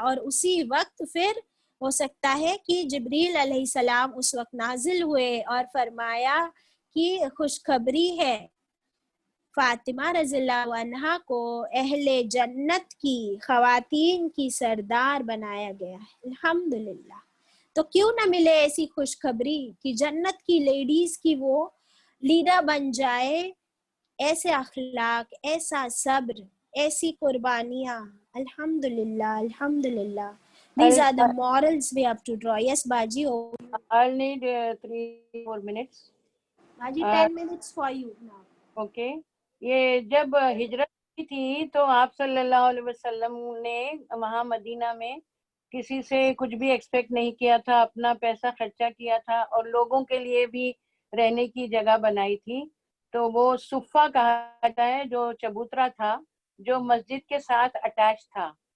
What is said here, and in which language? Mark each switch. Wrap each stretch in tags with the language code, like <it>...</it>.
<hi>और उसी वक्त फिर हो सकता है कि जिब्रील अलैहिस्सलाम उस वक्त नाजिल हुए और फरमाया कि खुशखबरी है, फातिमा रज़ियल्लाहु अन्हा को अहले जन्नत की ख़वातीन की सरदार बनाया गया है। अल्हम्दुलिल्लाह। तो क्यों ना मिले ऐसी खुशखबरी कि जन्नत की लेडीज की वो लीडर बन जाए। ऐसे अखलाक, ऐसा सब्र, ऐसी कुर्बानियाँ। अल्हम्दुलिल्लाह, अल्हम्दुलिल्लाह।</hi> <en>These are the morals we have to draw. Yes, Baji. I'll need 3 more minutes. Baji, 10 minutes for you now. Okay.</en> <hi>ये जब हिजरत की थी तो आप सल्लल्लाहु अलैहि वसल्लम ने वहाँ मदीना में किसी से कुछ भी एक्सपेक्ट नहीं किया था, अपना पैसा खर्चा किया था और लोगों के लिए भी रहने की जगह बनाई थी। तो वो सुफ़ा कहा जाता है, जो चबूतरा था जो मस्जिद के साथ अटैच था।</hi>